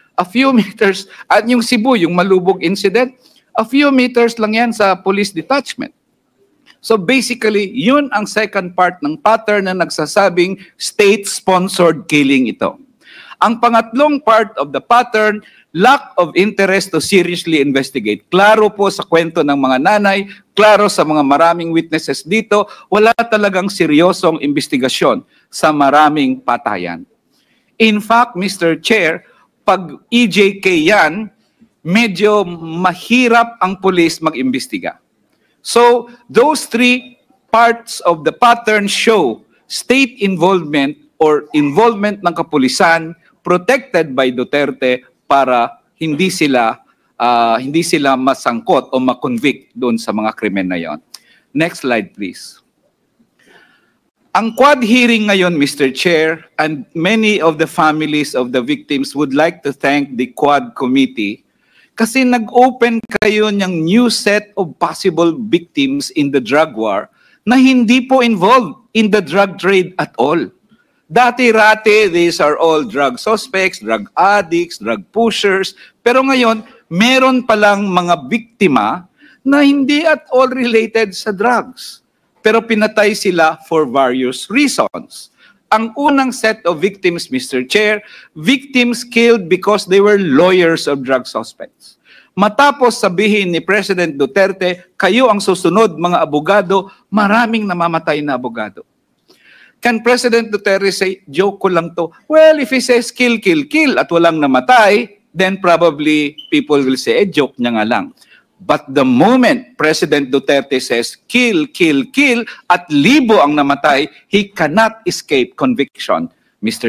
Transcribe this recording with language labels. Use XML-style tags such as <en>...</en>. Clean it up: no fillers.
<en>A few meters,</en> <tl>at yung Cebu, yung Malubog incident, a few meters lang yan sa police detachment. So basically, yun ang second part ng pattern na nagsasabing state-sponsored killing ito. Ang pangatlong</tl> <en>part of the pattern, lack of interest to seriously investigate.</en> <tl>Klaro po sa kwento ng mga nanay, klaro sa mga maraming witnesses dito, wala talagang seryosong investigasyon sa maraming patayan.</tl> <en>In fact,</en> <tl>Mr. Chair, pag EJK yan, medyo mahirap ang pulis mag-imbestiga.</tl> <en>So, those three parts of the pattern show state involvement or involvement ng kapulisan protected by Duterte</en> <tl>para hindi sila masangkot o makonvict doon sa mga krimen na yon.</tl> <en>Next slide, please.</en> <tl>Ang quad hearing ngayon,</tl> <en>Mr. Chair, and many of the families of the victims would like to thank the quad committee</en> <tl>kasi nag-open kayo</tl> <en>ng new set of possible victims in the drug war na hindi po involved in the drug trade at all.</en> <tl>Dati-rati,</tl> <en>these are all drug suspects, drug addicts, drug pushers.</en> <tl>Pero ngayon, meron palang mga biktima na hindi at all related sa drugs. Pero pinatay sila</tl> <en>for various reasons.</en> <tl>Ang unang set of victims, Mr.</tl> <en>Chair, victims killed because they were lawyers of drug suspects.</en> <tl>Matapos sabihin ni President Duterte, kayo ang susunod mga abogado, maraming namamatay na abogado.</tl> <en>Can President Duterte say, joke ko lang to? Well, if he says kill, kill, kill</en> <tl>at walang namatay,</tl> <en>then probably people will say,</en> <tl>joke niya nga lang.</tl> <en>But the moment President Duterte says kill, kill, kill</en> <tl>at libo ang namatay,</tl> <en>he cannot escape conviction, Mr.</en>